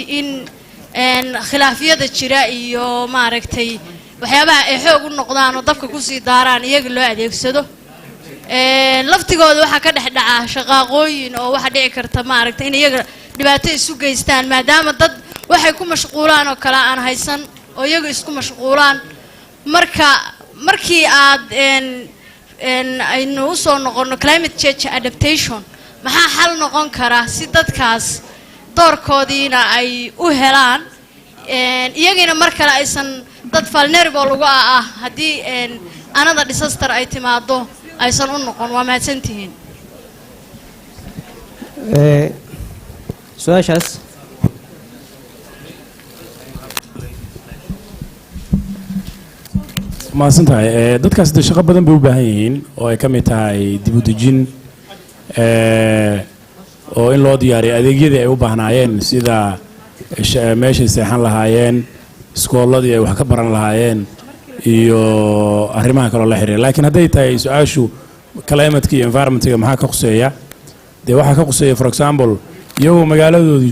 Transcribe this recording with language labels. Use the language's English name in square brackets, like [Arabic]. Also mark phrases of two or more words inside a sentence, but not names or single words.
[Somali] in khilaafyada jira iyo maaragtay waxyaabaha ay xoog u noqdaan oo dabka ku sii daaraan iyaga loo adeegsado laftigooda waxa ka dhex dhaca shaqaaqooyin oo waxa dhici karta maaragtay in iyaga dhibaato isu geystaan maadaama dad waxay ku mashquulaan oo kala aan haysan oo iyaga isku mashquulaan markii aad aynu u soo noqono [English] climate change adaptation [Somali] maxaa xal noqon kara si dadkaas doorkoodiina ay u helaan iyagina mar kale aysan dad vulnerable uga ah haddii [English] another disaster [Somali] ay timaado aysan u noqon waa mahadsantihiin su'aashaas mahadsantahay dadkaas de shaqo badan bay u baahan yihiin oo ay ka mid tahay dib u dejin oo in loo diyaariyo adeegyadii ay u baahnaayeen sida meeshay seexan lahaayeen iskooladii ay wax ka baran lahaayeen iyo arrimaha kaloo la xiriira laakiin hadday tahay su-aashu climate iyo environment-ga maxaa ka quseeya dee waxaa ka quseeya [English] for example [Somali] iyagoo magaaladoodii